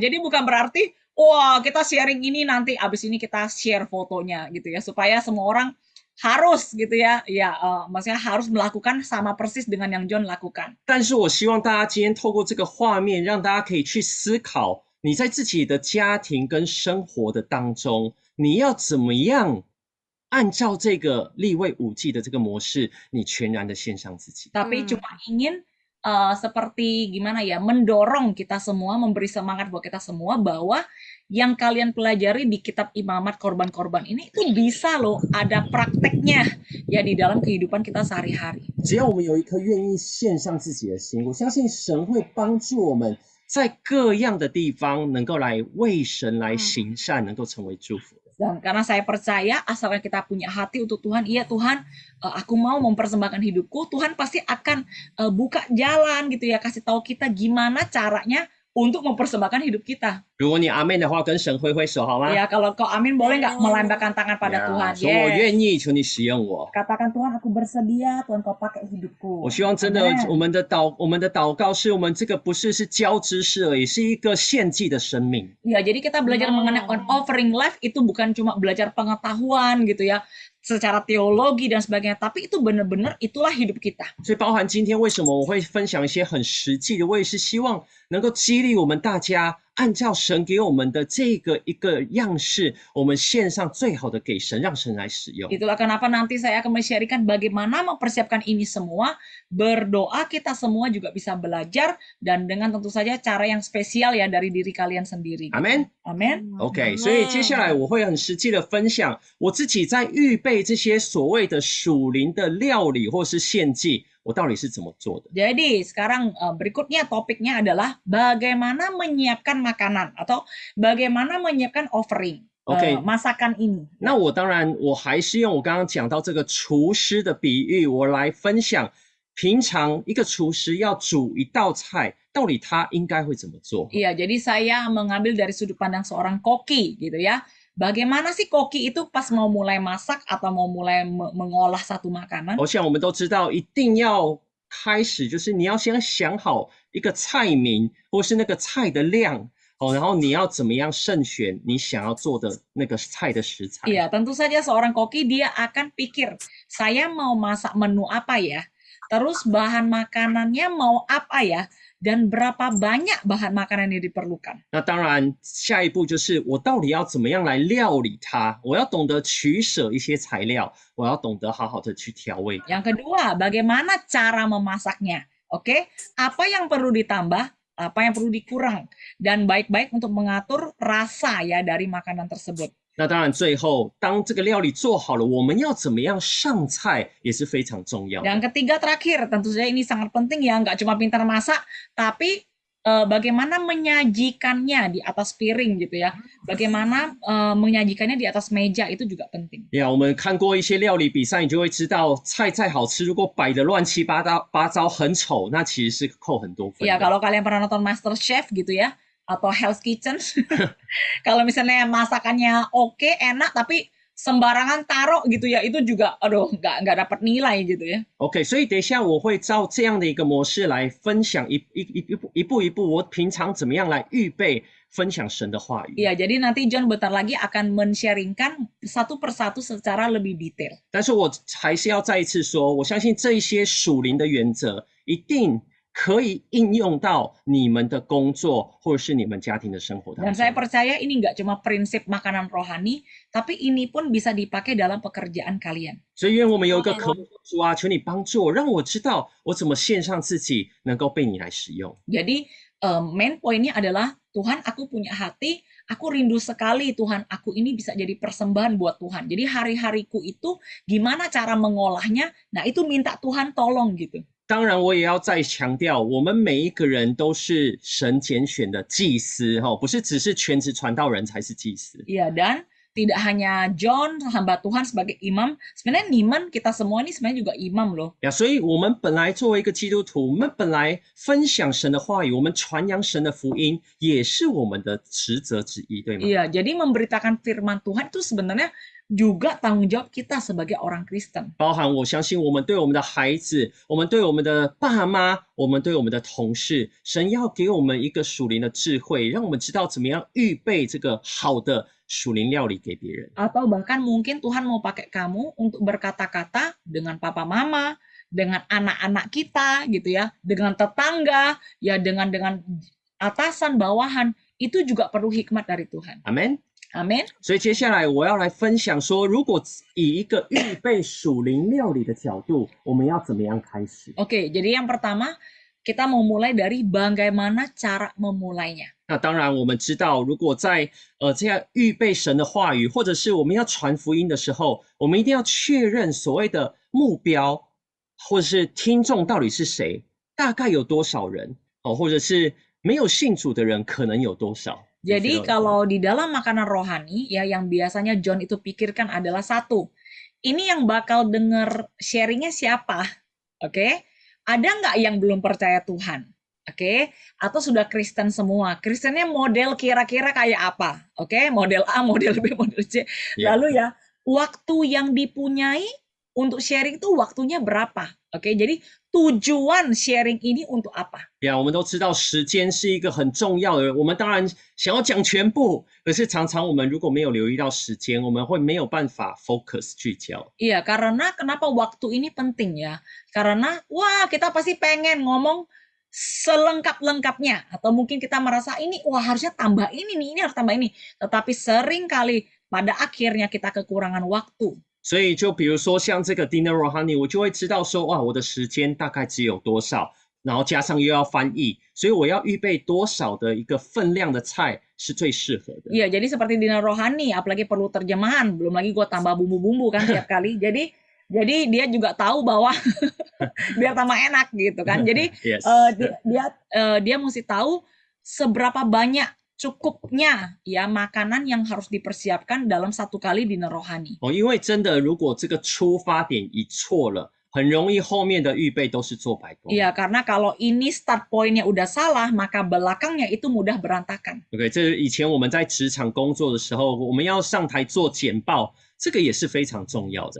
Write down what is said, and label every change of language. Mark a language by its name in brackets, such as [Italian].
[Indonesian] Jadi bukan berarti wah kita sharing ini nanti abis ini kita share fotonya gitu ya, supaya semua orang harus gitu ya, maksudnya harus melakukan sama persis dengan yang John lakukan. [Chinese] 但是我希望大家今天透过这个画面，让大家可以去思考，你在自己的家庭跟生活的当中，你要怎么样按照这个利未五季的这个模式，你全然的献上自己。 [Indonesian] Tapi cuma ingin seperti gimana ya, mendorong kita semua, memberi semangat buat kita semua bahwa yang kalian pelajari di kitab Imamat korban-korban ini itu bisa loh ada prakteknya ya di dalam kehidupan kita sehari-hari. [Chinese] 只要我们有一颗愿意献上自己的心，我相信神会帮助我们在各样的地方能够来为神来行善，能够成为祝福。 [Indonesian] Dan karena saya percaya asalkan kita punya hati untuk Tuhan, iya Tuhan, aku mau mempersembahkan hidupku, Tuhan pasti akan buka jalan gitu ya, kasih tahu kita gimana caranya untuk mempersembahkan hidup kita. [Chinese] 如果你阿妹的话，跟神挥挥手好吗？ [Indonesian] Ya, kalau kau amin boleh nggak melambaikan tangan pada Tuhan? [Chinese] 说我愿意，求你使用我。 [Indonesian] Katakan Tuhan, aku bersedia, Tuhan kau pakai hidupku. [Chinese] 我希望真的 Amen. 我们的祷告是我们这个不是教知识而已，是一个献祭的生命。 [Indonesian] Ya, jadi kita belajar mengenai [English] on offering life [Indonesian] itu bukan cuma belajar pengetahuan gitu ya, secara teologi dan sebagainya, tapi itu benar-benar itulah hidup kita. [Chinese] 所以包含今天为什么我会分享一些很实际的，我也是希望能够激励我们大家，按照神给我们的这个一个样式，我们献上最好的给神，让神来使用。 [Indonesian] Itulah kenapa nanti saya akan men-sharingkan bagaimana mempersiapkan ini semua. Berdoa kita semua juga bisa belajar, dan dengan tentu saja cara yang spesial ya dari diri kalian sendiri. Amen。 Amen. [Chinese] OK， 所以接下来我会很实际的分享我自己在预备这些所谓的属灵的料理或是献祭，我到底是怎么做的。 [Indonesian] Jadi sekarang berikutnya topiknya adalah bagaimana menyiapkan makanan atau bagaimana menyiapkan offering. OK， masakan ini. [Chinese] 那我当然我还是用我刚刚讲到这个厨师的比喻，我来分享平常一个厨师要煮一道菜，到底他应该会怎么做。 [Indonesian] Iya, jadi saya mengambil dari sudut pandang seorang koki gitu ya. Bagaimana sih koki itu pas mau mulai masak atau mau mulai mengolah satu makanan? [Chinese] 我想我们都知道，一定要开始就是你要先想好一个菜名，或是那个菜的量。然后你要怎么样慎选你想要做的那个菜的食材？ [Indonesian] Iya, tentu saja seorang koki dia akan pikir, saya mau masak menu apa ya? Terus bahan makanannya mau apa ya? Dan berapa banyak bahan makanan yang diperlukan? [Chinese] 那当然，下一步就是我到底要怎么样来料理它？我要懂得取舍一些材料，我要懂得好好的去调味它。 [Indonesian] Yang kedua, bagaimana cara memasaknya? Oke, apa yang perlu ditambah, apa yang perlu dikurang, dan baik-baik untuk mengatur rasa ya dari makanan tersebut. [Chinese] 那当然，最后当这个料理做好了，我们要怎么样上菜也是非常重要的。 [Indonesian] Yang ketiga terakhir, tentu saja ini sangat penting ya, nggak cuma pintar masak, tapi bagaimana menyajikannya di atas piring gitu ya. Bagaimana menyajikannya di atas meja itu juga penting. [Chinese] 呀，我们看过一些料理比赛，你就会知道，菜再好吃，如果摆的乱七八糟很丑，那其实是扣很多分的。 [Indonesian] Ya, kalau kalian pernah nonton Master Chef gitu ya, atau Hell's Kitchen, kalau misalnya masakannya oke, enak, tapi sembarangan taruh gitu ya, itu juga, aduh, nggak dapat nilai gitu ya. [Chinese] OK， 所以等一下我会照这样的一个模式来分享一步一步，我平常怎么样来预备分享神的话语。 [Indonesian] Iya, jadi nanti John bentar lagi akan men-sharingkan satu persatu secara lebih detail. [Chinese] 但是我还是要再一次说，我相信这一些属灵的原则一定可以应用到你们的工作或者是你们家庭的生活当 [Indonesian] Dan [Chinese] 中。 [Indonesian] saya percaya ini nggak cuma prinsip makanan rohani, tapi ini pun bisa dipakai dalam pekerjaan kalian. [Chinese] 所以，愿我们有一个渴慕主啊，求你帮助我，让我知道我怎么献上自己，能够被你来使用。 [Indonesian] Jadi main poinnya adalah Tuhan, aku punya hati, aku rindu sekali Tuhan, aku ini bisa jadi persembahan buat Tuhan. Jadi hari-hariku itu gimana cara mengolahnya, nah itu minta Tuhan tolong gitu. [Chinese] 当然，我也要再强调，我们每一个人都是神拣选的祭司，不是只是全职传道人才是祭司。 [Indonesian] Iya, dan tidak hanya John, hamba Tuhan sebagai imam, sebenarnya Niman, kita semua ini sebenarnya juga imam loh. [Chinese] 呀，所以我们本来作为一个基督徒，我们本来分享神的话语，我们传扬神的福音，也是我们的职责之一，对吗？ [Indonesian] Iya, jadi memberitakan firman Tuhan itu sebenarnya juga tanggung jawab kita sebagai orang Kristen. [Chinese] 包含我相信我们对我们的孩子，我们对我们的爸妈，我们对我们的同事，神要给我们一个属灵的智慧，让我们知道怎么样预备这个好的属灵料理给别人。 [Indonesian] Atau bahkan mungkin Tuhan mau pakai kamu untuk berkata-kata dengan papa mama, dengan anak-anak kita gitu ya, dengan tetangga, ya dengan atasan, bawahan, itu juga perlu hikmat dari Tuhan. [Chinese] 阿门。 [Indonesian] Amin. [Chinese] 所以接下来我要来分享说，如果以一个预备属灵料理的角度，我们要怎么样开始？ [Indonesian] Oke, jadi yang pertama kita mau mulai dari bagaimana cara memulainya. [Chinese] 那当然，我们知道，如果在这样预备神的话语，或者是我们要传福音的时候，我们一定要确认所谓的目标，或者是听众到底是谁，大概有多少人或者是没有信主的人可能有多少。 [Indonesian] Jadi kalau di dalam makanan rohani ya yang biasanya John itu pikirkan adalah satu, ini yang bakal denger sharingnya siapa? Oke? Ada nggak yang belum percaya Tuhan? Oke? Atau sudah Kristen semua? Kristennya model kira-kira kayak apa? Oke? Model A, model B, model C. Ya. Lalu ya, waktu yang dipunyai untuk sharing itu waktunya berapa? Oke? Jadi tujuan sharing ini untuk apa? [Chinese] 呀，我们都知道时间是一个很重要的，我们当然想要讲全部，可是常常我们如果没有留意到时间，我们会没有办法 focus 聚焦。 [Indonesian] Iya, karena kenapa waktu ini penting ya? Karena wah kita pasti pengen ngomong selengkap-lengkapnya, atau mungkin kita merasa ini wah harusnya tambah ini nih, ini harus tambah ini. Tetapi sering kali pada akhirnya kita kekurangan waktu. [Chinese] 所以就比如说像这个 Dinner Rohani，我就会知道说，哇，我的时间大概只有多少，然后加上又要翻译，所以我要预备多少的一个分量的菜是最适合的。 [Indonesian] Iya, jadi seperti dinner rohani, apalagi perlu terjemahan, belum lagi gue tambah bumbu-bumbu kan tiap kali. Jadi dia juga tahu bahwa biar tambah enak gitu kan. Jadi [English] Yes. [Indonesian] dia mesti tahu seberapa banyak cukupnya ya makanan yang harus dipersiapkan dalam satu kali dinner rohani. [Chinese] 因为真的，如果这个出发点一错了，很容易后面的预备都是做白工。 [Indonesian] Iya, karena kalau ini start point-nya udah salah, maka belakangnya itu mudah berantakan. [Chinese] OK， 这以前我们在职场工作的时候，我们要上台做简报，这个也是非常重要的。